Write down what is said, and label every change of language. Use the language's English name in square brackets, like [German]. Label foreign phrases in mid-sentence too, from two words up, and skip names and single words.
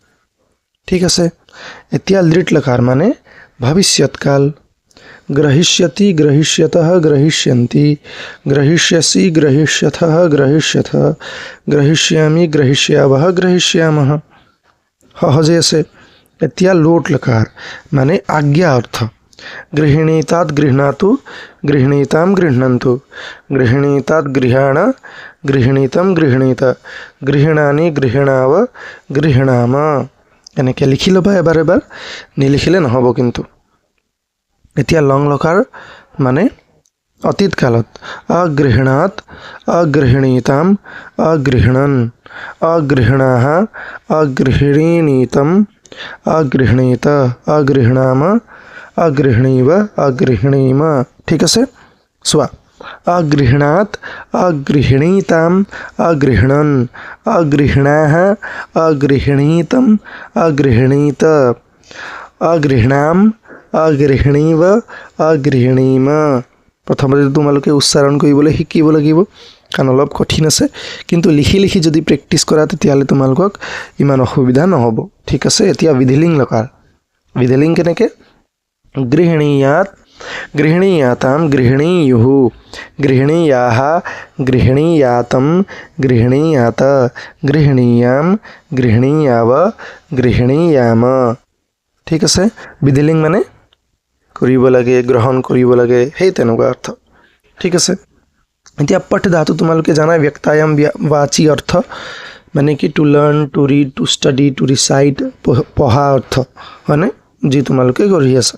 [Assamese] ठीक আছে। এতিয়া লিট লকাৰ মানে ভৱিষ্যৎকাল। [Sanskrit] ग्रहिष्यति, ग्रहिष्यतः, ग्रहिष्यन्ति, ग्रहिष्यसि, ग्रहिष्यथः, ग्रहिष्यथ, ग्रहिष्यामि, ग्रहिष्यावः, ग्रहिष्यामः [Assamese] সহজে আছে। এতিয়া লোট লকাৰ মানে আজ্ঞা অৰ্থ। [Sanskrit] गृह्णीतात् गृह्णातु, गृह्णीतां गृह्णन्तु, गृह्णीतात् गृहाण, गृह्णीतं गृह्णीत, गृह्णानि गृह्णाव, गृह्णाम [Assamese] এনেকে লিখি ল'বা এবাৰ এবাৰ, নিলিখিলে নহ'ব কিন্তু। এতিয়া লং লকাৰ মানে অতীত কালত [Sanskrit] अगृह्णात, अगृह्णीताम, अगृह्णन, अगृह्णाः, अगृह्णीतम, अगृह्णीत, अगृह्णाम, अगृह्णीव, अगृह्णीम। [Assamese] ঠিক আছে। [Sanskrit] চোৱা अगृह्णात, अगृह्णीताम, अगृह्णन, अगृह्णाः, अगृह्णीतम, अगृह्णीत, अगृह्णाम, अगृह्णीव, अगृह्णीम। [Assamese] प्रथमते তোমালোকে উচ্চাৰণ কৰিবলৈ শিকিব লাগিব কাৰণ অলপ কঠিন আছে, কিন্তু লিখি লিখি যদি প্ৰেক্টিছ কৰা তেতিয়াহ'লে তোমালোকক ইমান অসুবিধা নহ'ব। ঠিক আছে। এতিয়া বিধিলিং লকাৰ। বিধিলিং কেনেকৈ? [Sanskrit] গৃহণীয়াত, गृह्णीयातां, गृह्णीयुः, गृह्णीयाः, गृह्णीयातं, गृह्णीयात, गृह्णीयाम, गृह्णीयाव, गृह्णीयाम। [Assamese] ঠিক আছে। বিধিলিং মানে কৰিব লাগে, গ্ৰহণ কৰিব লাগে, সেই তেনেকুৱা অৰ্থ। ঠিক আছে। এতিয়া পঠ ধাতু তোমালোকে জানা [Sanskrit] व्यक्तायां वाचि [Assamese] অৰ্থ মানে কি [English] to learn, to read, to study, to recite [Assamese] পঢ়া অৰ্থ হয়নে, যি তোমালোকে কৰি আছা।